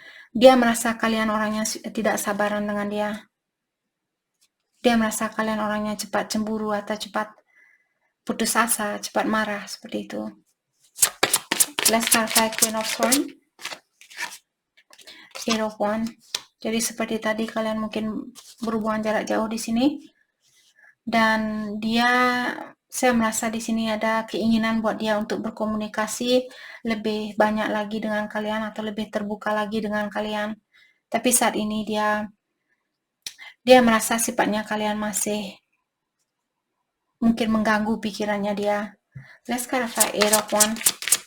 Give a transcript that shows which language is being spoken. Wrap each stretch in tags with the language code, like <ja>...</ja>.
<id>Dia merasa kalian orangnya tidak sabaran dengan dia. Dia merasa kalian orangnya cepat cemburu atau cepat putus asa, cepat marah, seperti itu.</id> <en>Let's clarify Queen of Swords.</en> <id>Eight of Wands. Jadi seperti tadi kalian mungkin berhubungan jarak jauh di sini. Dan saya merasa di sini ada keinginan buat dia untuk berkomunikasi lebih banyak lagi dengan kalian atau lebih terbuka lagi dengan kalian. Tapi saat ini dia merasa sifatnya kalian masih mungkin mengganggu pikirannya dia.</id> <en>Let's clarify Eight of Wands.</en>